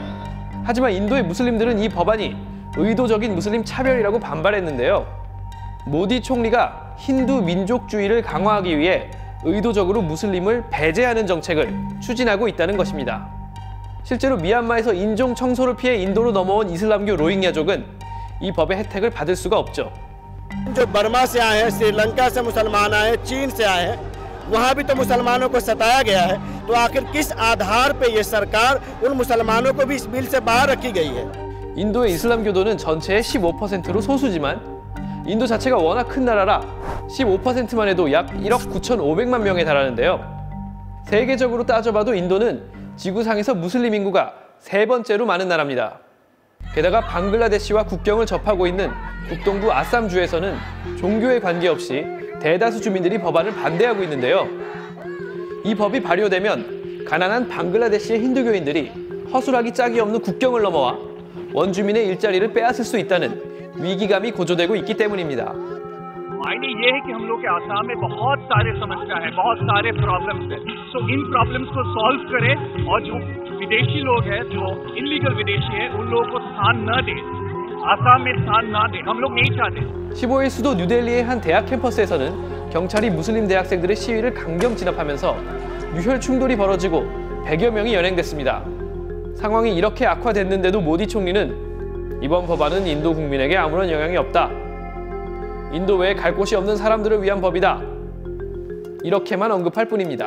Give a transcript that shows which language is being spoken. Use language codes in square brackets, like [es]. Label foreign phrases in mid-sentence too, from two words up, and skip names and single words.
[ko] 하지만 인도의 무슬림들은 이 법안이 의도적인 무슬림 차별이라고 반발했는데요. 모디 총리가 힌두 민족주의를 강화하기 위해 의도적으로 무슬림을 배제하는 정책을 추진하고 있다는 것입니다. 실제로 미얀마에서 인종 청소를 피해 인도로 넘어온 이슬람교 로힝야족은 이 법의 혜택을 받을 수가 없죠. [hi] जो बर्मा से आए हैं, श्रीलंका से मुसलमान आए हैं, चीन से आए हैं, वहाँ भी तो मुसलमानों को सताया गया है। तो आखिर किस आधार पे ये सरकार उन मुसलमानों को भी इस बिल से बाहर रखी गई है? [ko] 인도의 이슬람교도는 전체의 15%로 소수지만 인도 자체가 워낙 큰 나라라 15%만 해도 약 1억 9,500만 명에 달하는데요. 세계적으로 따져봐도 인도는 지구상에서 무슬림 인구가 3번째로 많은 나라입니다. 게다가 방글라데시와 국경을 접하고 있는 북동부 아쌈주에서는 종교에 관계없이 대다수 주민들이 법안을 반대하고 있는데요. 이 법이 발효되면 가난한 방글라데시의 힌두교인들이 허술하기 짝이 없는 국경을 넘어와 원주민의 일자리를 빼앗을 수 있다는 위기감이 고조되고 있기 때문입니다. [hi] मायने ये है कि हम लोग के आसाम में बहुत सारे समस्या है, बहुत सारे प्रॉब्लम्स है। तो इन प्रॉब्लम्स को सॉल्व करें और जो विदेशी लोग हैं, जो इलीगल विदेशी हैं, उन लोगों को स्थान न दे, आसाम में स्थान न दे, हम लोग नहीं चाहते। [ko] 15일 수도 뉴델리의 한 대학 캠퍼스에서는 경찰이 무슬림 대학생들의 시위를 강경 진압하면서 유혈 충돌이 벌어지고 100여 명이 연행됐습니다. 상황이 이렇게 악화됐는데도 모디 총리는 이번 법안은 인도 국민에게 아무런 영향이 없다. 인도 외에 갈 곳이 없는 사람들을 위한 법이다. 이렇게만 언급할 뿐입니다.